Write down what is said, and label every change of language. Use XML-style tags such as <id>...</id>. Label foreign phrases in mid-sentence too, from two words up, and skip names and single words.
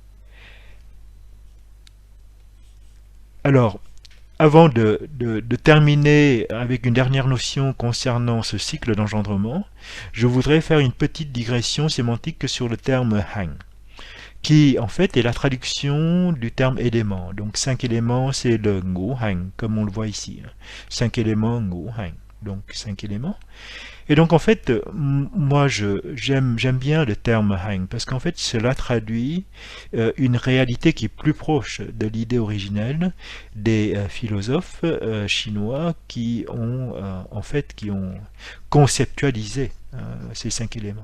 <fr>Alors, avant de terminer avec une dernière notion concernant ce cycle d'engendrement, je voudrais faire une petite digression sémantique sur le terme hang, qui en fait est la traduction du terme élément. Donc 5 éléments, c'est le</fr> <vi>ngũ hành,</vi> <fr>comme on le voit ici. 5 éléments,</fr> <vi>ngũ hành,</vi> <fr>donc 5 éléments. Et donc en fait, moi j'aime bien le terme hang, parce qu'en fait cela traduit une réalité qui est plus proche de l'idée originelle des philosophes chinois qui ont conceptualisé ces 5 éléments.</fr>